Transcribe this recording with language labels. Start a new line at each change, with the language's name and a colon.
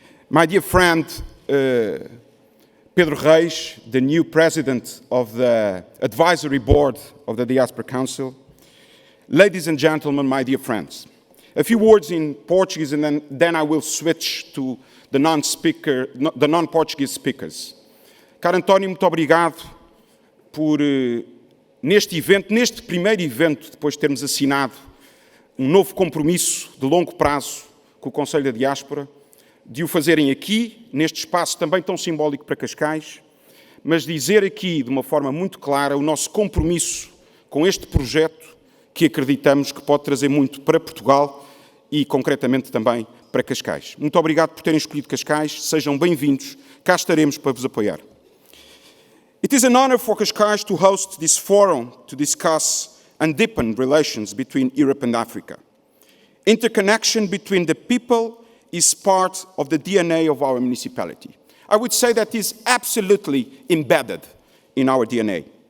English: My dear friend, Pedro Reis, the new president of the advisory board of the Diaspora Council. Ladies and gentlemen, my dear friends, a few words in Portuguese and then I will switch to the non-Portuguese speakers.
Portuguese: Caro António, muito obrigado por neste primeiro evento, depois de termos assinado um novo compromisso de longo prazo com o Conselho da Diáspora, de o fazerem aqui, neste espaço também tão simbólico para Cascais, mas dizer aqui de uma forma muito clara o nosso compromisso com este projeto que acreditamos que pode trazer muito para Portugal e concretamente também para Cascais. Muito obrigado por terem escolhido Cascais, sejam bem-vindos, cá estaremos para vos apoiar.
English: It is an honor for Cascais to host this forum to discuss and deepen relations between Europe and Africa. Interconnection between the people is part of the DNA of our municipality. I would say that is absolutely embedded in our DNA.